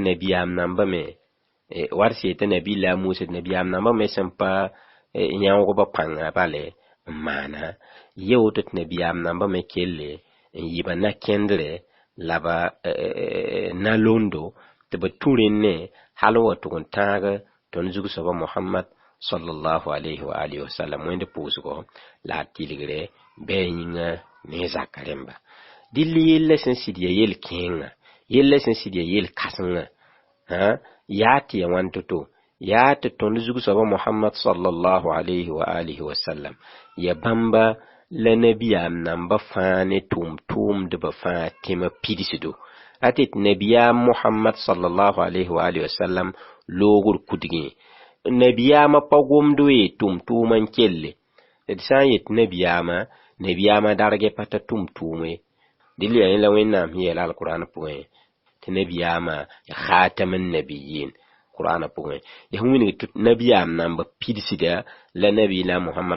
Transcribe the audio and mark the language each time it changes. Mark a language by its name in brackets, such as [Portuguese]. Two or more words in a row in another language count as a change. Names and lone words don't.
[Mossi] nabiyaam nambame war tɩ nabiila a Musa tɩ nabiyaam nambame sẽn pa yãoogba pãnga bale n maana ya woto tɩ nabiyaam nambame kelle n yɩba nakẽndre la ba na londo tɩ b tũ rẽnne hal n wa tʋg n tãag tõnd zug-soaba Muhammad [Arabic] صلى الله عليه وآله وسلم [Mossi] wẽnd pʋʋsgo la a tɩlgre bɩ a yĩnga ne zaka rẽmba dɩll yella sẽn sɩd ya yel-kẽengã yella sẽn sɩd ya yel-kãsengã yaa tɩ ya wãn to-to yaa tɩ tõnd zug-soaba Muhammad [Arabic] صلى الله عليه وآله وسلم [Mossi] ya bãmba la nabiyaam namba fãa ne tʋʋm-tʋʋmdbã fãa tẽma pidsdo a tɩ nabiyaam Muhammad [Arabic] صلى الله عليه وآله وسلم [Mossi] loogr kudgẽ nabiyaamã pa gomd wee tʋʋm-tʋʋmã n kelle d sã n yet nabiyaamã dargɛ pa ta tʋʋm-tʋʋme dɩl yaa yẽ la wẽnnaam sẽn yeela alqur'an pʋgẽ tɩ nabiyaamã [Arabic] خاتم النبيين [Mossi] qur'ana pʋgẽ ya wĩneg tɩ nabiyaam namba pidsda la nabiila Muhammad